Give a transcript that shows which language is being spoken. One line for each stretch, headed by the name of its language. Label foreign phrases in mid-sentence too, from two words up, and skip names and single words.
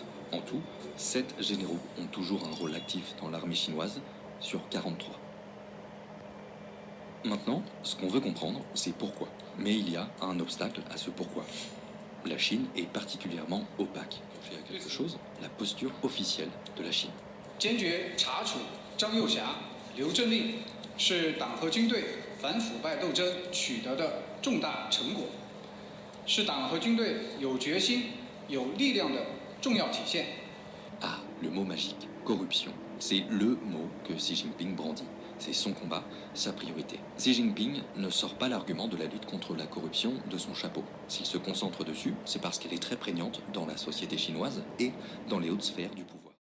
French: En tout, 7 généraux ont toujours un rôle actif dans l'armée chinoise sur 43. Maintenant, ce qu'on veut comprendre, c'est pourquoi. Mais il y a un obstacle à ce pourquoi. La Chine est particulièrement opaque. Il y a quelque chose, la posture officielle de la Chine.
Chinese: 坚决查处张又侠、刘振立是党和军队反腐败斗争取得的重大成果，是党和军队有决心、有力量的重要体现。
French: Ah, le mot magique, corruption. C'est le mot que Xi Jinping brandit. C'est son combat, sa priorité. Xi Jinping ne sort pas l'argument de la lutte contre la corruption de son chapeau. S'il se concentre dessus, c'est parce qu'elle est très prégnante dans la société chinoise et dans les hautes sphères du pouvoir.